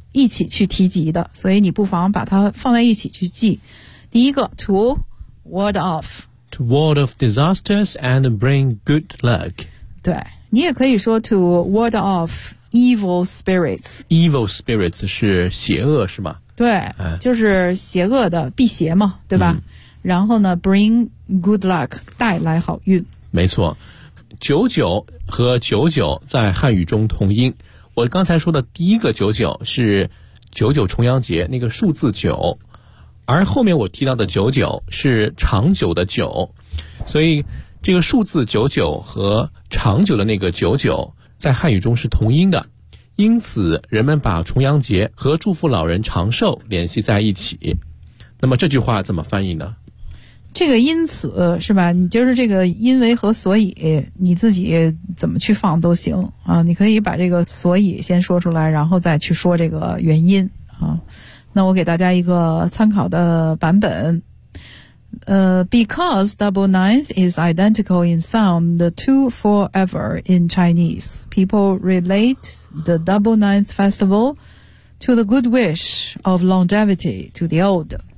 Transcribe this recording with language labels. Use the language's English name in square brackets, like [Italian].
[Chinese] 一起去提及的，所以你不妨把它放在一起去记。第一个 [English] to ward off， to ward off disasters and bring good luck。 [Chinese] 对，你也可以说 [English] to ward off evil spirits。 [Chinese] evil spirits 是邪恶是吗？对，就是邪恶的，辟邪嘛，对吧、然后呢 [English] bring good luck， [Chinese] 带来好运。没错，九九和九九在汉语中同音。我刚才说的第一个九九是九九重阳节那个数字九，而后面我提到的九九是长久的九，所以这个数字九九和长久的那个九九在汉语中是同音的，因此人们把重阳节和祝福老人长寿联系在一起。那么这句话怎么翻译呢？这个因此是吧，你就是这个因为和所以你自己怎么去放都行啊，你可以把这个所以先说出来，然后再去说这个原因啊。那我给大家一个参考的版本， [English] because double ninth is identical in sound to forever in Chinese, people relate the double ninth festival to the good wish of longevity to the old.